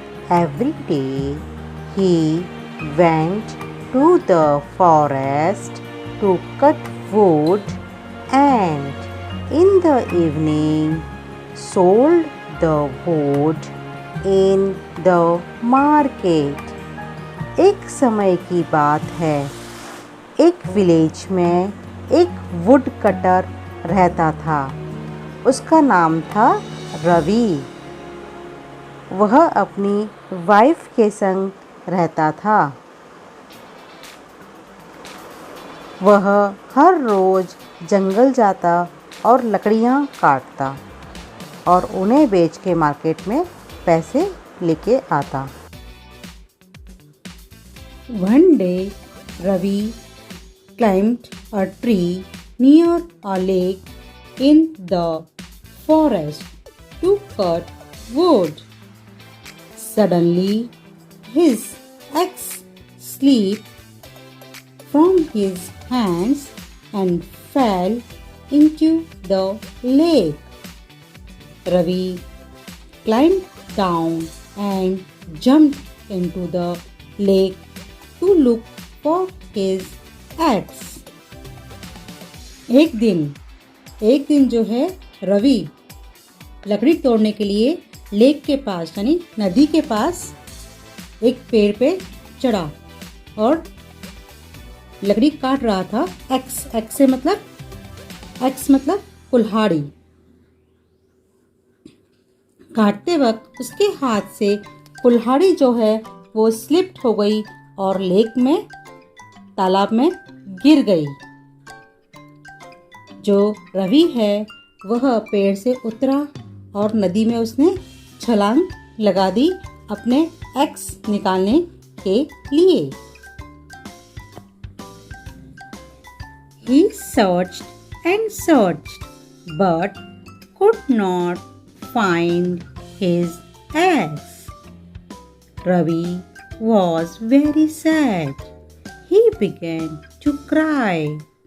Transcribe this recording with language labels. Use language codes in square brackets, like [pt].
[en] Every day he went to the forest to cut wood and in the evening sold the wood in the market. [hi] एक समय की बात है. एक village में एक वुड कटर रहता था. उसका नाम था रवि. वह अपनी वाइफ के संग रहता था. वह हर रोज़ जंगल जाता और लकड़ियाँ काटता और उन्हें बेच के मार्केट में पैसे लेके आता. [en] One day, Ravi climbed a tree near a lake in the forest to cut wood. Suddenly, his axe slipped from his hands and fell into the lake. Ravi climbed down and jumped into the lake to look for his axe. [hi] एक दिन जो है रवि लकड़ी तोड़ने के लिए lake के पास यानी नदी के पास एक पेड़ पे चढ़ा और लकड़ी काट रहा था. एक्स मतलब कुल्हाड़ी. काटते वक्त उसके हाथ से कुल्हाड़ी जो है वो स्लिप्ड हो गई और लेक में तालाब में गिर गई. जो रवि है वह पेड़ से उतरा और नदी में उसने छलांग लगा दी अपने एक्स निकालने के लिए. [en] He searched and searched but could not find his axe. Ravi was very sad. He began to cry.